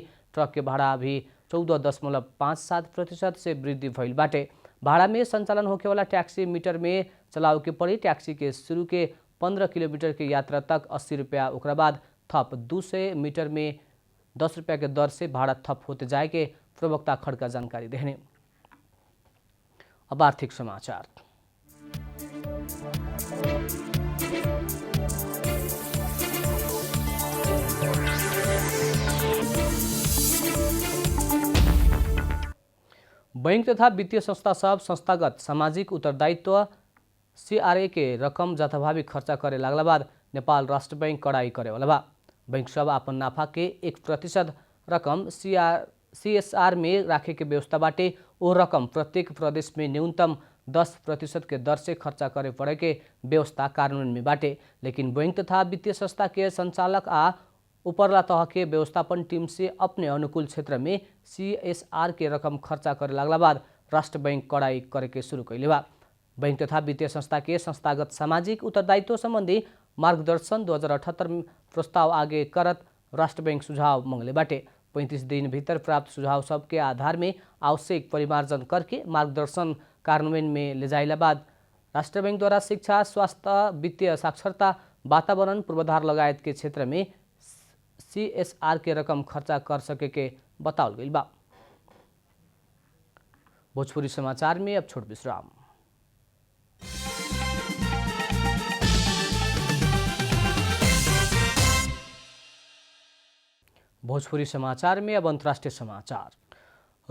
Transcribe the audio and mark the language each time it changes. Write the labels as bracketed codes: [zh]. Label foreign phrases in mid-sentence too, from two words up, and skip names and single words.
[bho] ट्रक के भाड़ा भी 14.57% से वृद्धि भइल बाटे। भाड़ा में संचालन होखेवाला टैक्सी मीटर में चलावे के पड़ी। टैक्सी के शुरू के 15 किलोमीटर के यात्रा तक 80 रुपया, ओकरा बाद थप 200 मीटर में 10 रुपया के दर से भाड़ा थप होते जाए के प्रवक्ता खड्का जानकारी देने। अब आर्थिक समाचार। बैंक तथा वित्तीय संस्था सब संस्थागत सामाजिक उत्तरदायित्व CRA के रकम जथाभावी खर्चा करे लागला बाद नेपाल राष्ट्र बैंक कड़ाई करेवाला बा। बैंक सब अपन नाफा के 1% रकम CSR में राखे के व्यवस्था बाटे। वो रकम प्रत्येक प्रदेश में न्यूनतम 10% के दर से खर्चा करे पड़े के व्यवस्था कानून में बाटे। लेकिन बैंक तथा वित्तीय संस्था के संचालक आ उपरला तह के व्यवस्थापन टीम से अपने अनुकूल क्षेत्र में CSR के रकम खर्चा करे लागला बाद राष्ट्र बैंक कड़ाई करे के शुरू कैले बा। बैंक तथा वित्तीय संस्था के संस्थागत सामाजिक उत्तरदायित्व संबंधी मार्गदर्शन 2078 प्रस्ताव आगे करत राष्ट्र बैंक सुझाव मांगले बाटे। 35 दिन भीतर प्राप्त सुझाव सब के आधार में आवश्यक परिमार्जन करके मार्गदर्शन कार्यान्वयन में ले जाइला बाद राष्ट्र बैंक द्वारा शिक्षा, स्वास्थ्य, वित्तीय साक्षरता, वातावरण, पूर्वाधार लगायत के क्षेत्र में CSR के रकम खर्चा कर सके के बताओल गई बा। भोजपुरी समाचार में अब छोट विश्राम। भोजपुरी समाचार में अब अंतर्राष्ट्रीय समाचार।